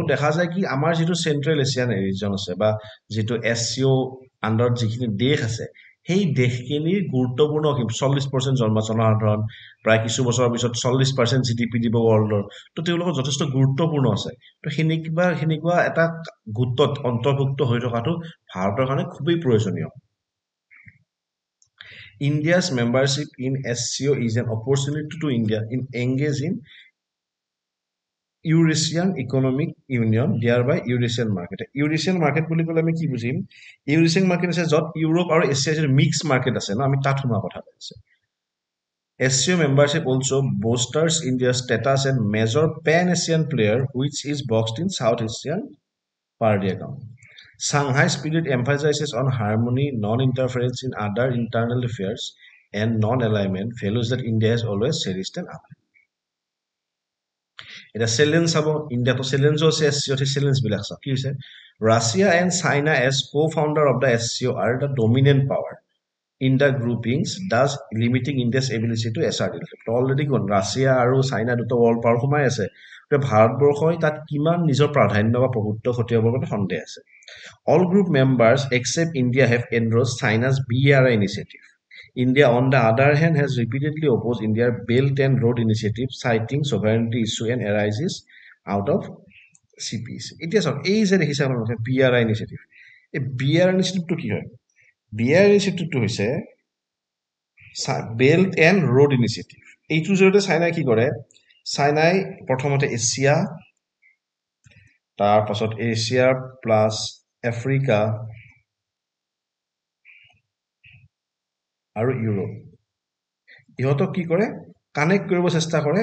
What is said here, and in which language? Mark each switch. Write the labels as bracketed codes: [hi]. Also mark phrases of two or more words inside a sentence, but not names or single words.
[as] দেখা যায় কি আমাৰ যিটো [en] Central Asian region [as] আছে বা যিটো এছ-চি-অ' আণ্ডাৰত যিখিনি দেশ আছে, সেই দেশখিনিৰ গুৰুত্বপূৰ্ণ 40% জনসাধাৰণ, প্ৰায় কিছু বছৰৰ পিছত 40% GDP দিব ৱৰ্ল্ডৰ। তো তেওঁলোকৰ যথেষ্ট গুৰুত্বপূৰ্ণ আছে। তো সেনেকুৱা এটা গোটত অন্তৰ্ভুক্ত হৈ থকাটো ভাৰতৰ কাৰণে খুবেই প্ৰয়োজনীয়। [en] India's membership in SCO is an opportunity to India in engage in Eurasian Economic Union, thereby Eurasian market. Eurasian market [as] বুলি ক'লে আমি কি বুজিম? [en] Eurasian market [as] আছে য'ত ইউৰোপ আৰু এছিয়াৰ যিটো [en] mix market [as] আছে ন, আমি তাত সোমোৱা কথা কৈছে। [en] SCO membership also bolsters India's status as major pan-Asian player, which is boxed in South Asian party account. Shanghai Spirit emphasizes on harmony, non-interference in other internal affairs, and non-alignment, values that India has always cherished and upheld. [as] এটা চেলেঞ্জ চাব, ইণ্ডিয়াতো চেলেঞ্জো আছে, এছ-চি-অ'ত চেলেঞ্জবিলাক চাওক কি হৈছে। [en] Russia and China as co-founder of the SCO are the dominant power in the groupings, thus limiting India's ability to assert itself. [as] অলৰেডি কোন ৰাছিয়া আৰু চাইনা দুটা [en] world power [as] সোমাই আছে, ভাৰতবৰ্ষই তাত কিমান নিজৰ প্ৰাধান্য বা প্ৰভুত্ব খটিয়াবৰ কাৰণে সন্দেহ আছে। [en] All group members except India have endorsed China's BRI initiative. India, on the other hand, has repeatedly opposed India's Belt and Road Initiative, citing sovereignty issue and arises out of CPEC. [as] এতিয়া চাওক, এই যে দেখিছে আপোনালোকে [en] BRI initiative, [as] এই [en] BRI initiative [as] কি হয়? [en] BRI initiative [as] হৈছে বেল্ট এণ্ড ৰোড ইনিচিয়েটিভ। এইটোৰ জৰিয়তে চাইনাই কি কৰে, চাইনাই প্ৰথমতে এছিয়া, তাৰপাছত এছিয়া প্লাছ আফ্ৰিকা আৰু ইউৰোপ, ইহঁতক কি কৰে, কানেক্ট কৰিব চেষ্টা কৰে।